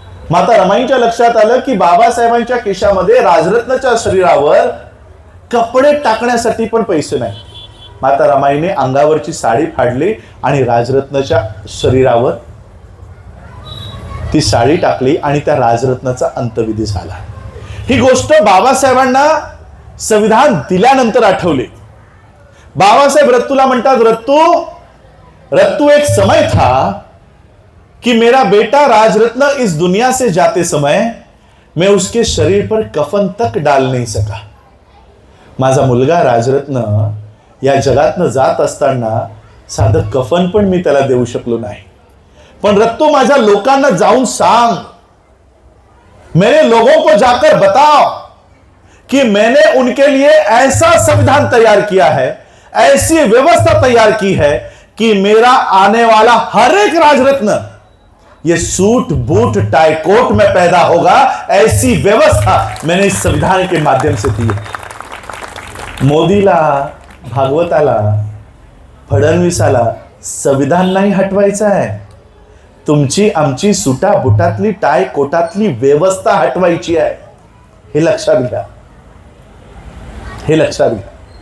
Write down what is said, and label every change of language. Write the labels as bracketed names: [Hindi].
[Marathi] माता रमाईंच्या लक्षात आलं की बाबासाहेबांच्या खिशामध्ये राजरत्नाच्या शरीरावर कपडे टाकण्यासाठी पण पैसे नाही. माता रमाईने अंगावरची साडी फाडली आणि राजरत्नाच्या शरीरावर ती साडी टाकली आणि त्या राजरत्नाचा अंत्यविधी झाला. ही गोष्ट बाबासाहेबांना संविधान दिल्यानंतर आठवली. बाबासाहेब रत्तूला म्हणतात, [Hindi] रत्तू एक समय था कि मेरा बेटा राजरत्न इस दुनिया से जाते समय मैं उसके शरीर पर कफन तक डाल नहीं सका. [Marathi] माझा मुलगा राजरत्न या जगातनं जात असताना साधं कफन पण मी त्याला देऊ शकलो नाही. पण रत्तू माझ्या लोकांना जाऊन सांग, [Hindi] मेरे लोगों को जाकर बताओ कि मैंने उनके लिए ऐसा संविधान तैयार किया है, ऐसी व्यवस्था तैयार की है कि मेरा आने वाला हर एक राजरत्न ये सूट बूट टाई कोट में पैदा होगा. ऐसी व्यवस्था मैंने इस संविधान के माध्यम से दी है. [Marathi] मोदीला, भागवताला, फडणवीसाला संविधान नाही हटवायचं आहे. तुमची आमची सुटा बुटातली टाय कोटातली व्यवस्था हटवायची आहे. हे लक्षात घ्या, हे लक्षात घ्या.